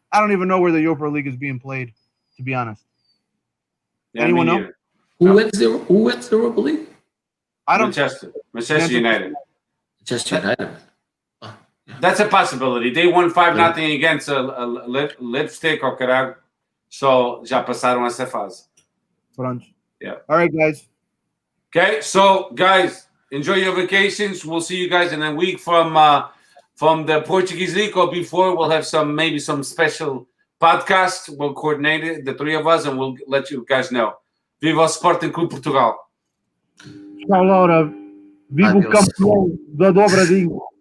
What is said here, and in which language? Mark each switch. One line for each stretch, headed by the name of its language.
English: I don't even know where the Europa League is being played, to be honest. Yeah, anyone know? Who wins the Europa League? I don't. Manchester United. Manchester United. Oh, yeah. That's a possibility. They won 5-0 against Lipstick or caralho.
Portuguese: So já passaram essa fase. Pronto.
English: Yeah. All right, guys. Okay, so guys, enjoy your vacations. We'll see you guys in a week from the Portuguese League, or before. We'll have maybe some special podcast. We'll coordinate it, the three of us, and we'll let you guys know.
Portuguese: Viva o Sporting Clube Portugal. Tchau, Laura. Viva o campeão da dobradinha.